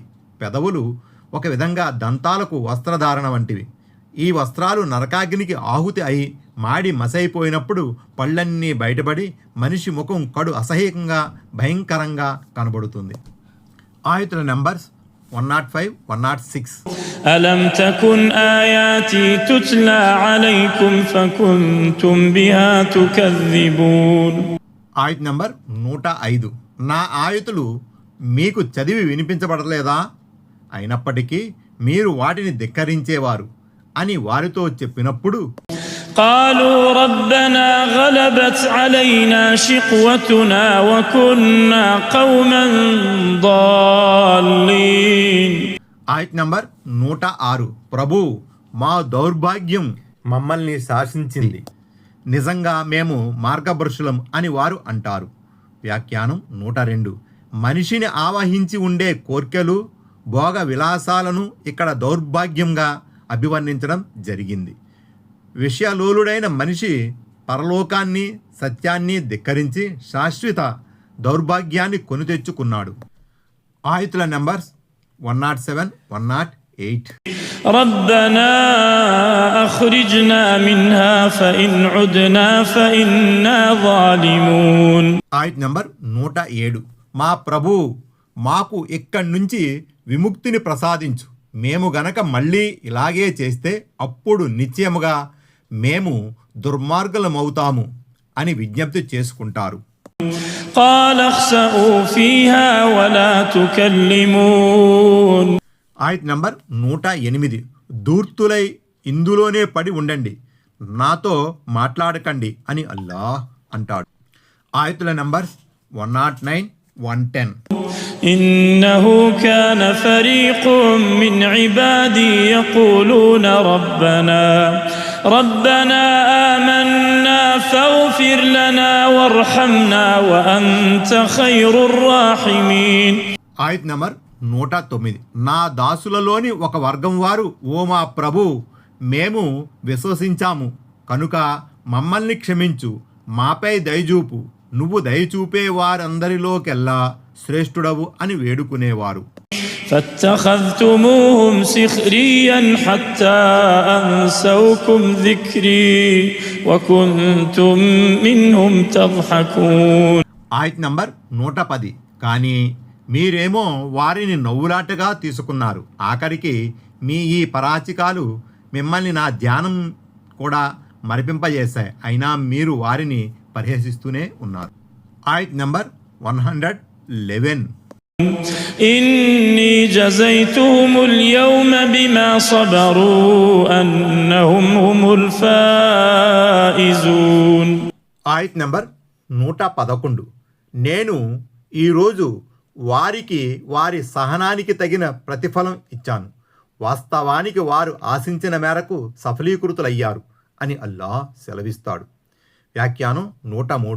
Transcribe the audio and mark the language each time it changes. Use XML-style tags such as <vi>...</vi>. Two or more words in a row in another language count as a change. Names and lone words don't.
<te>పెదవులు ఒక విధంగా దంతాలకు వస్త్రధారణ వంటివి. ఈ వస్త్రాలు నరకాగ్నికి ఆహుతి అయి మాడి మసైపోయినప్పుడు పళ్ళన్నీ బయటపడి మనిషి ముఖం కడు అసహ్యంగా భయంకరంగా కనబడుతుంది. ఆయతుల నెంబర్స్ 105, 106.</te> <ar>ألم تكن آياتي تتلى عليكم فكنتم بها تكذبون.</ar> <te>ఆయత్ నెంబర్ 105. నా ఆయతులు మీకు చదివి వినిపించబడలేదా? అయినప్పటికీ మీరు వాటిని ధిక్కరించేవారు అని వారితో చెప్పినప్పుడు</te> <ar>قالوا ربنا غلبت علينا شقوتنا وكنا قوما ضالين.</ar> <te>ఆయత్ నంబర్ 106. ప్రభు, మా దౌర్భాగ్యం మమ్మల్ని శాసించింది, నిజంగా మేము మార్గభ్రష్టులం అని వారు అంటారు. వ్యాఖ్యానం 102. మనిషిని ఆవహించి ఉండే కోర్కెలు, భోగ విలాసాలను ఇక్కడ దౌర్భాగ్యంగా అభివర్ణించడం జరిగింది. విషయలోలుడైన మనిషి పరలోకాన్ని, సత్యాన్ని ధిక్కరించి శాశ్వత దౌర్భాగ్యాన్ని కొని తెచ్చుకున్నాడు. ఆయతుల నెంబర్స్ 107, 108.</te> <ar>ربنا أخرجنا منها فإن عدنا فإنا ظالمون.</ar> <te>ఆయత్ నంబర్ 107. మా ప్రభు, మాకు ఇక్కడి నుంచి విముక్తిని ప్రసాదించు. మేము గనక మళ్ళీ ఇలాగే చేస్తే అప్పుడు నిశ్చయముగా మేము దుర్మార్గులమవుతాము అని విజ్ఞప్తి చేసుకుంటారు.</te> <ar>قال اخسئوا فيها ولا تكلمون.</ar> <te>ఆయత్ నంబర్ 108. ధూర్తులై ఇందులోనే పడి ఉండండి, నాతో మాట్లాడకండి అని అల్లాహ్ అంటాడు. ఆయతుల నంబర్ 109, 110.</te> <ar>إنه كان فريق من عبادي يقولون ربنا آمنا فاغفر لنا وارحمنا وأنت خير الراحمين.</ar> <te>ఆయత్ నంబర్ 109. నా దాసులలోని ఒక వర్గం వారు, ఓ మా ప్రభు, మేము విశ్వసించాము కనుక మమ్మల్ని క్షమించు, మాపై దయచూపు, నువ్వు దయచూపే వారందరిలోకెల్లా శ్రేష్ఠుడవు అని వేడుకునేవారు.</te> <ar>فاتخذتموهم سخريا حتى أنسوكم ذكري وكنتم منهم تضحكون.</ar> <te>ఆయత్ నంబర్ 110. కానీ మీరేమో వారిని నవ్వులాటగా తీసుకున్నారు. ఆఖరికి మీ ఈ పరాచికాలు మిమ్మల్ని నా ధ్యానం కూడా మరిపింపజేశాయి, అయినా మీరు వారిని పరిహసిస్తూనే ఉన్నారు. ఆయత్ నంబర్ 111.</te> <ar>إني جزيتهم اليوم بما صبروا أنهم هم الفائزون.</ar> <te>ఆయత్ నంబర్ 111. నేను ఈరోజు వారికి వారి సహనానికి తగిన ప్రతిఫలం ఇచ్చాను, వాస్తవానికి వారు ఆశించిన మేరకు సఫలీకృతులయ్యారు అని అల్లాహ్ సెలవిస్తాడు. వ్యాఖ్యానం 103.</te>